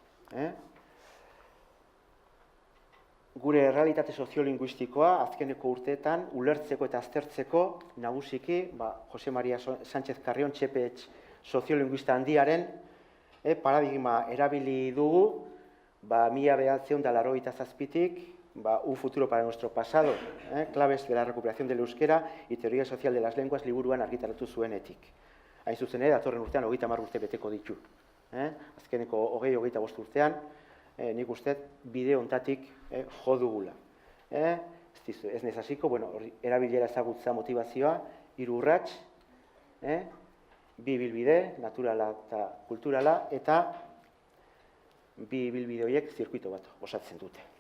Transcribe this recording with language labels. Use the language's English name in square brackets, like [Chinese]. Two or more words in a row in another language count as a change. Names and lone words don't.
[Basque] Gure errealitate soziolinguistikoa azkeneko urteetan ulertzeko eta aztertzeko nagusiki Jose Maria Sánchez Carrión Txepetx soziolinguista handiaren paradigma erabili dugu 1987tik Un futuro para nuestro pasado, claves de la recuperación del euskera y teoría social de las lenguas liburuan argitaratu zuenetik. Hain zuzen ere, datorren urtean 30 urte beteko ditu. Azkeneko 20-25 urtean, nik uste bide hontatik jo dugula. Ez nezaziko, erabilera ezagutza motivazioa, 3 urrats, bi ibilbide, naturala eta kulturala, eta bi ibilbide horiek zirkuito bat osatzen dute.